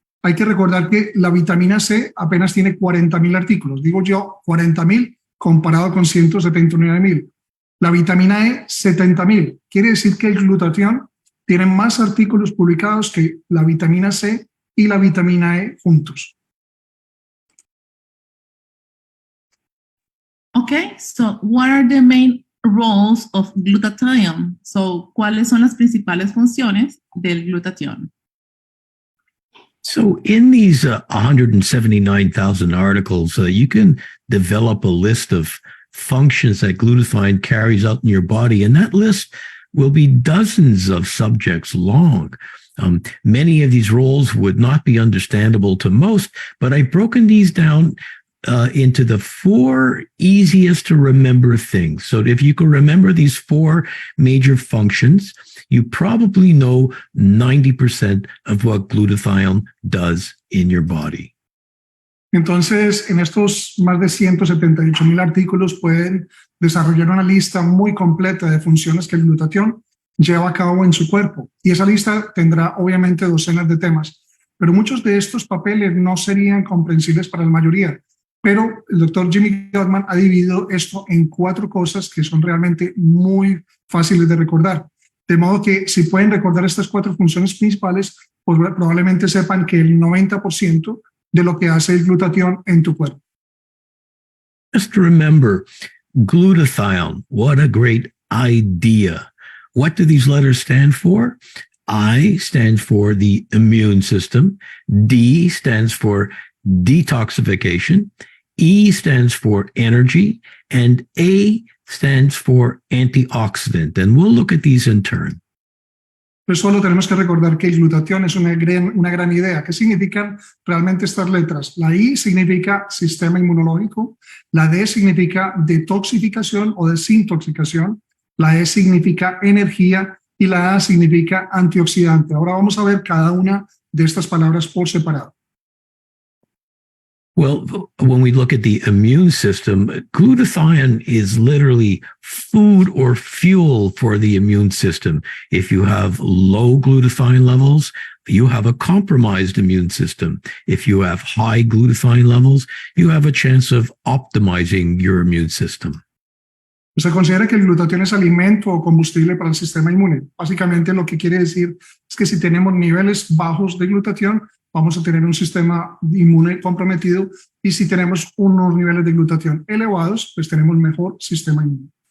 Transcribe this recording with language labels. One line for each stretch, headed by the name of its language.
Spanish: Hay que recordar que la vitamina C apenas tiene 40,000 artículos. Digo yo, 40,000 comparado con 179,000. La vitamina E, 70,000. Quiere decir que el glutatión tiene más artículos publicados que la vitamina C y la vitamina E juntos.
English: Okay, so what are the main roles of glutathione?
Spanish: So, ¿cuáles son las principales funciones del glutatión?
English: So in these 179,000 articles, you can develop a list of functions that glutathione carries out in your body, and that list will be dozens of subjects long. Many of these roles would not be understandable to most, but I've broken these down into the 4 easiest to remember things. So if you can remember these 4 major functions, you probably know 90% of what glutathione does in your body.
Spanish: Entonces, en estos más de 178,000 artículos pueden desarrollar una lista muy completa de funciones que el glutatión lleva a cabo en su cuerpo. Y esa lista tendrá obviamente docenas de temas, pero muchos de estos papeles no serían comprensibles para la mayoría. Pero el doctor Jimmy Gutman ha dividido esto en 4 cosas que son realmente muy fáciles de recordar. De modo que si pueden recordar estas 4 funciones principales, pues probablemente sepan que el 90% de lo que hace el glutatión en tu cuerpo.
English: Just remember, glutathione, what a great idea. What do these letters stand for? I stands for the immune system. D stands for detoxification. E stands for energy. And A stands for antioxidant. And we'll look at these in turn.
Spanish: Pues solo tenemos que recordar que el glutatión es una gran idea. ¿Qué significan realmente estas letras? La I significa sistema inmunológico, la D significa detoxificación o desintoxicación, la E significa energía y la A significa antioxidante. Ahora vamos a ver cada una de estas palabras por separado.
English: Well, when we look at the immune system, glutathione is literally food or fuel for the immune system. If you have low glutathione levels, you have a compromised immune system. If you have high glutathione levels, you have a chance of optimizing your immune system.
Spanish: Se considera que el glutatión es alimento o combustible para el sistema inmune. Básicamente lo que quiere decir es que si tenemos niveles bajos de glutatión, vamos a tener un sistema inmune comprometido, y si tenemos unos niveles de glutatión elevados, pues tenemos mejor sistema inmune.